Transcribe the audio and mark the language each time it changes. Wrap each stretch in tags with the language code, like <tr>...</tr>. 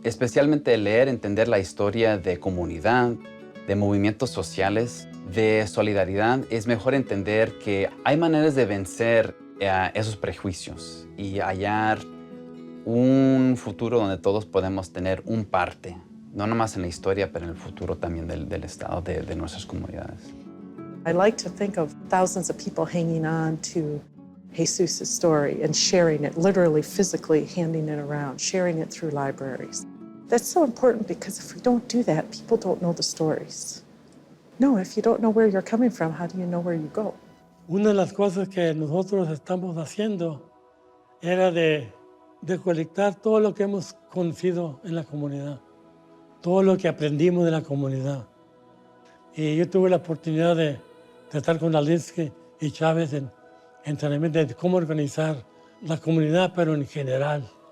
<es>Especialmente leer, entender la historia de comunidad, de movimientos sociales, de solidaridad, es mejor entender que hay maneras de vencer esos prejuicios y hallar un futuro donde todos podemos tener un parte, no nomás en la historia, pero en el futuro también del Estado, de nuestras comunidades.</es> <en>I like to think of thousands of people hanging on to Jesus' story and sharing it, literally, physically handing it around, sharing it through libraries. That's so important because if we don't do that, people don't know the stories. No, if you don't know where you're coming from, how do you know where you go?</en> <es>Una de las cosas que nosotros estamos haciendo era de colectar todo lo que hemos conocido en la comunidad, todo lo que aprendimos de la comunidad. Y yo tuve la oportunidad de estar con Alinsky y Chávez en entrenamiento de cómo organizar la comunidad, pero en general.</es>